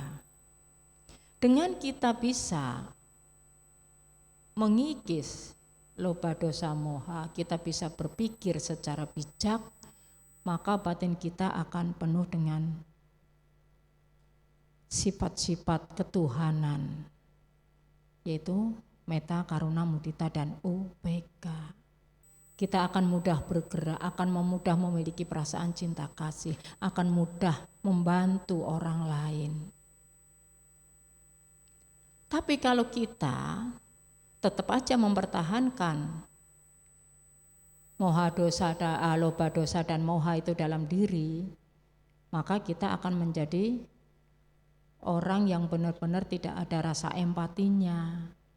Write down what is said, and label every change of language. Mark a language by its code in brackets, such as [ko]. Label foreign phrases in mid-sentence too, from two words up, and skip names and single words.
[id] Dengan kita bisa mengikis [pi] loba dosa moha, [id] kita bisa berpikir secara bijak, maka batin kita akan penuh dengan sifat-sifat ketuhanan, yaitu [pi] metta, karuna, mudita, [id] dan upeka. Kita akan mudah bergerak, akan mudah memiliki perasaan cinta kasih, akan mudah membantu orang lain. Tapi kalau kita tetap aja mempertahankan [pi] moha dosa, loba dosa [id] dan moha itu dalam diri, maka kita akan menjadi orang yang benar-benar tidak ada rasa empatinya.